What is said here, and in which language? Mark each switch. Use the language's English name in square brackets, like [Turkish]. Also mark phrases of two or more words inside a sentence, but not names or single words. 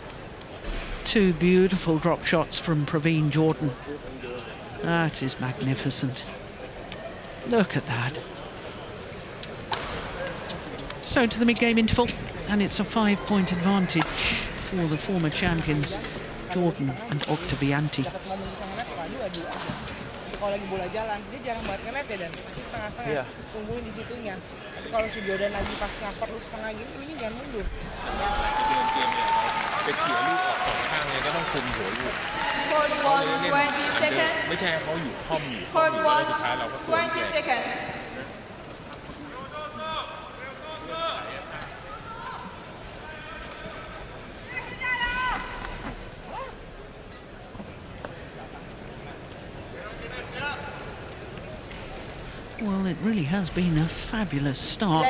[English] 2 beautiful drop shots from Pravin Jordan. That is magnificent. Look at that. So to the mid-game interval, and it's a 5-point advantage for the former champions, Jordan and Oktavianti. [Indonesian] Kalau lagi bola jalan, dia jarang banget nge-net ya, dan pasti setengah-setengah tungguin di situnya. Tapi kalau si Jordan lagi pas ngapar lu setengah gitu, ini jangan mundur. [Thai] จะเขี่ยลูกออก2 ข้างเนี่ยก็ต้องคุมหัวลูก [English] Court 1, 20 seconds. [Thai] ไม่ใช่ให้เขาอยู่ค่อมอยู่ค่อม [English] Court [Thai] อยู่แล้วสุดท้ายเราก็ตัว [English] 1, 20 seconds. Well, it really has been a fabulous start